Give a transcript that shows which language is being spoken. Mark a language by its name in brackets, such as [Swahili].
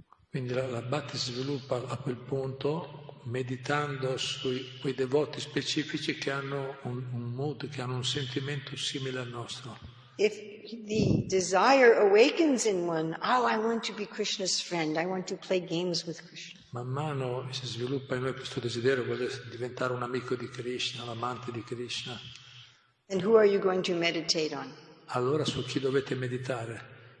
[Italian] Quindi la bhakti si sviluppa a quel punto meditando su quei devoti specifici che hanno un mood, che hanno un sentimento simile al nostro. [English] If the desire awakens in one, I want to be Krishna's friend, I want to play games with Krishna. [Italian] Man mano si sviluppa in noi questo desiderio, voler diventare un amico di Krishna, un amante di Krishna. [English] And who are you going to meditate on? [Italian] Allora su chi dovete meditare?